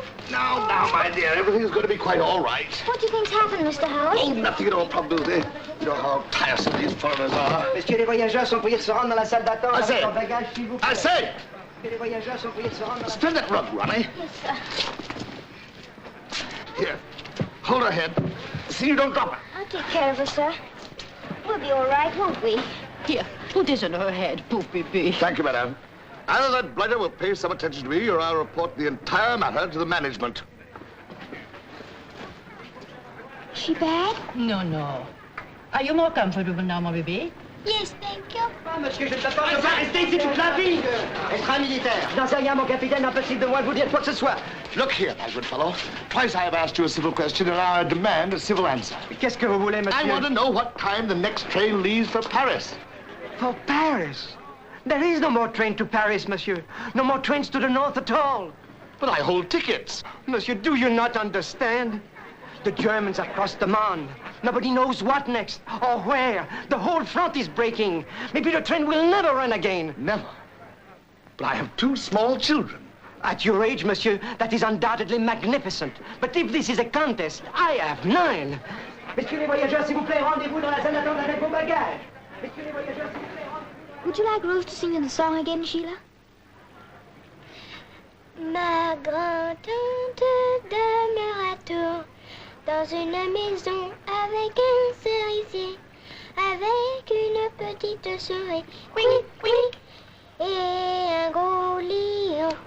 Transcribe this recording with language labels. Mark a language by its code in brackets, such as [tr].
[en] Now, my dear, everything's going to be quite all right. What do you think's happened, Mr. Howard? Oh, nothing at all, probably. You know how tiresome these foreigners are. [fr] Messieurs les voyageurs sont priés de se rendre dans la salle d'attente avec leurs bagages, s'il vous plaît. [en] I say! [fr] Messieurs les voyageurs sont priés de se rendre dans la [en] Spread that rug, Roddy. Yes, sir. Here, hold her head. See you don't drop her. I'll take care of her, sir. We'll be all right, won't we? Here, put this on her head, poor baby. Thank you, madame. Either that blighter will pay some attention to me, or I'll report the entire matter to the management. Is she bad? No, no. Are you more comfortable now, my baby? Yes, thank you. [fr] Ah, monsieur, je ne peux pas rester ici toute la vie. Être militaire. J'en sais rien, mon capitaine, impossible de moi de vous dire quoi que ce soit. [en] Look here, my good fellow. Twice I have asked you a civil question, and now I demand a civil answer. [fr] Qu'est-ce que vous voulez, monsieur? [en] I want to know what time the next train leaves for Paris. For Paris? There is no more train to Paris, monsieur. No more trains to the north at all. But I hold tickets. Monsieur, do you not understand? The Germans have crossed the Marne. Nobody knows what next or where. The whole front is breaking. Maybe the train will never run again. Never. But I have 2 small children. At your age, monsieur, that is undoubtedly magnificent. But if this is a contest, I have 9. [fr] Messieurs les voyageurs, s'il vous plaît, rendez-vous dans la salle d'attente avec vos bagages. Messieurs les voyageurs, s'il vous plaît, rendez-vous. [en] Would you like Rose to sing you the song again, Sheila? [fr] Ma grand-tante demeure à Tours, dans une maison avec un cerisier, avec une petite souris, oui, oui, et un gros lion,